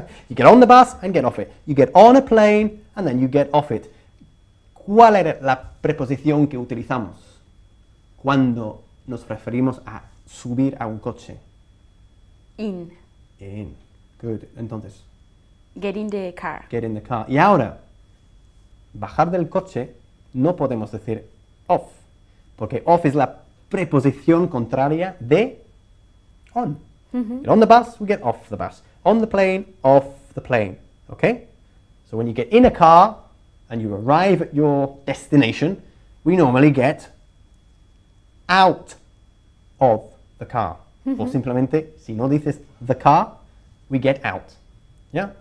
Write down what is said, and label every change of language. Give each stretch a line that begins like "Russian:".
English: You get on the bus and get off it. You get on a plane and then you get off it.
Spanish: ¿Cuál era la preposición que utilizamos cuando nos referimos a subir a un coche?
English: In. In. Good.
Spanish: Entonces,
English: Get in the car. get in the car.
Spanish: Y ahora, bajar del coche, no podemos decir off, porque off es la preposición contraria de on.
English: Get on the bus, we get off the bus. On the plane, off the plane. Okay? So when you get in a car and you arrive at your destination, we normally get out of the car.
Spanish: O simplemente, si no dices
English: the car, we get out.
Spanish: ¿Ya?